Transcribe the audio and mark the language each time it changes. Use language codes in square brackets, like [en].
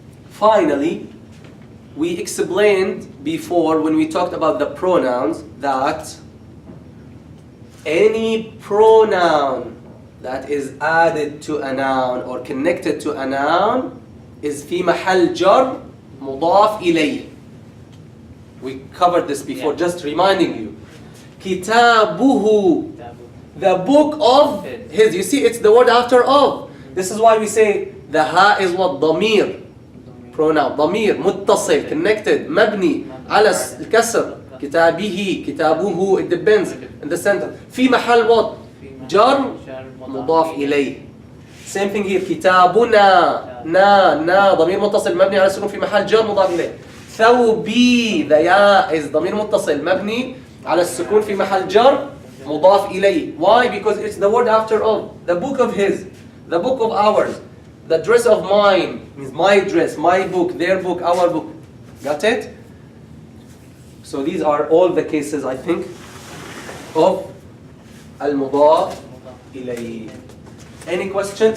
[en] Finally, we explained before when we talked about the pronouns that any pronoun that is added to a noun or connected to a noun is في محل جر مضاف إليه. We covered this before, just reminding you. كتابه, the book of his. You see, it's the word after of. This is why we say the ha is what? [ar] ضمير. Pronoun. ضمير متصل, [en] connected, [ar] مبني على الكسر. [en] كتابه, كتابه, it depends in the sentence. [ar] في محل what? جر مضاف إليه. [en] Same thing here. [ar] كتابنا, نا ضمير متصل مبني على السكون في محل جر مضاف إليه. ثوبي, [en] the ya is [ar] ضمير متصل مبني على السكون في محل جر مضاف إليه. [en] Why? Because it's the word after of. The book of his, the book of ours, the dress of mine means my dress, my book, their book, our book. Got it? So these are all the cases, I think, of al-mudaf ilayh. Any question?